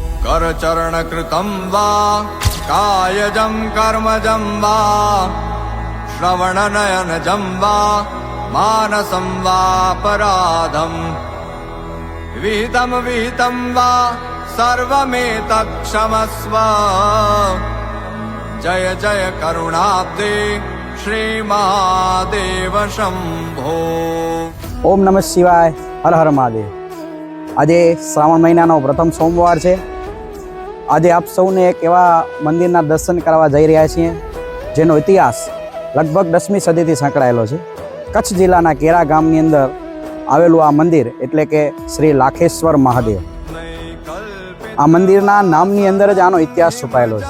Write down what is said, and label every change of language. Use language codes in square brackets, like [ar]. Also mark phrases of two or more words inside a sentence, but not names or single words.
[sa] करचरणकृतं वा कायजं कर्मजं वा श्रवणनयनजं वा मानसं वापराधं विहितं विहितं वा सर्वमेतत्क्षमस्व। जय जय करुणाब्दे श्री महादेव शंभो। ओम नमः शिवाय, हर हर महादेव। [gu] આજ શ્રાવણ મહિનાનો પ્રથમ સોમવાર છે। આજે આપ સૌને એક એવા મંદિરના દર્શન કરવા જઈ રહ્યા છીએ જેનો ઇતિહાસ લગભગ 10મી સદીથી સંકળાયેલો છે। કચ્છ જિલ્લાના કેરા ગામની અંદર આવેલું આ મંદિર એટલે કે શ્રી લાખેશ્વર મહાદેવ। આ મંદિરના નામની અંદર જ આનો ઇતિહાસ છુપાયેલો છે।